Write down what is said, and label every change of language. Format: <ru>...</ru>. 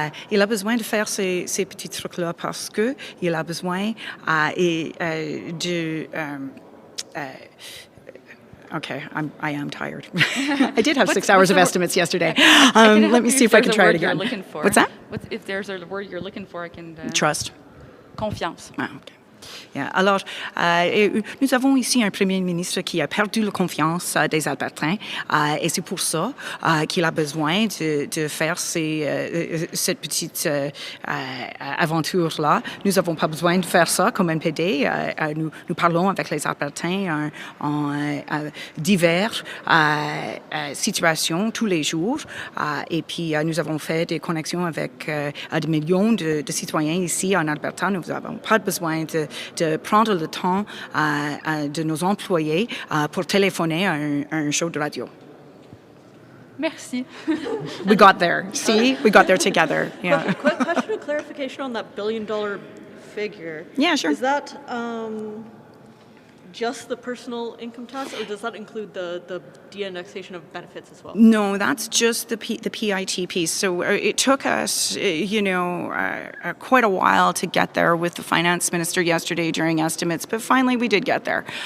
<fr>Il a besoin de faire ces petits trucs-là parce que il a besoin de...</fr> <en>Okay, I am tired. I did have 6 hours of estimates yesterday. Let me see if I can try it again. What's that? If there's a word you're looking for, I can... Trust.</en> <fr>Confiance.</fr> <en>Ah, okay. Yeah.</en> <fr>Alors, nous avons ici un premier ministre qui a perdu la confiance des Albertains et c'est pour ça qu'il a besoin de faire cette petite aventure-là. Nous n'avons pas besoin de faire ça comme NPD. Nous parlons avec les Albertains en diverses situations tous les jours et puis nous avons fait des connexions avec des millions de citoyens ici en Alberta. Nous n'avons pas besoin de prendre le temps de nos employés pour téléphoner à un show de radio. Merci.</fr> <en>We got there. See? We got there together. Yeah. Question of clarification on that $1 billion figure. Yeah, sure. Is that just the personal income tax, or does that include the de-indexation of benefits as well? No, that's just the PIT piece. So it took us, quite a while to get there with the finance minister yesterday during estimates, but finally we did get there.</en>